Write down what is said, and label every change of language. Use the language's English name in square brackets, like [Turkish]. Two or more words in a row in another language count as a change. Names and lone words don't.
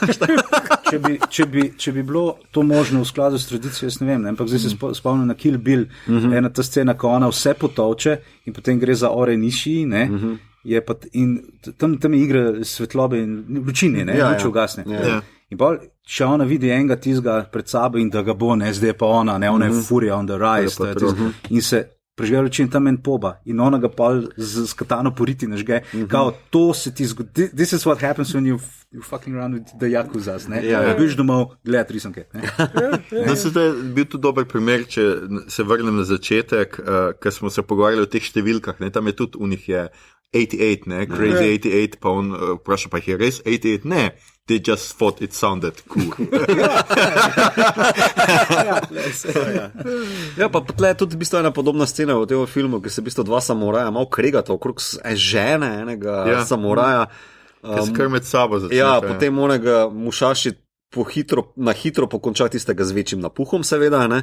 [Slovenian] Če bi bilo to možno v skladu s tradicijo, jaz ne vem, ampak zdaj se spomnim na Kill Bill, ena ta scena, ko ona vse potovče in potem gre za Ore Nishi, ne, je pa in tam je igra svetlobe in lučine, ne, luči ugasne. In bolj, če ona vidi enega tizga pred sabo in da ga bo, ne, zdaj pa ona, ne, ona je furija [English] on the rise, [Slovenian] in se prežge luči in tam en poba in ona ga pa z katano poriti nažge, kao to se ti zgodi, [English] this is what happens when you fucking around with the yakuzas, ne, [Slovenian] biš domov gledat risanke. Da se je bil tu dober primer, če se vrnem na začetek, ker smo se pogovarjali o teh številkah, ne, tam je tudi u njih je 88, ne, Crazy 88, pa on vpraša, pa je res 88? Ne, [English] they just thought it sounded cool. [Slovenian] Ja, pa tle je tudi v bistvu ena podobna scena v tem filmu, ki se v bistvu dva samuraja malo kregata okrog žene enega samuraja. Ki se kar med sabo začne. Ja, potem onega Musashi na hitro pokonča tistega z večjim napuhom, seveda, ne.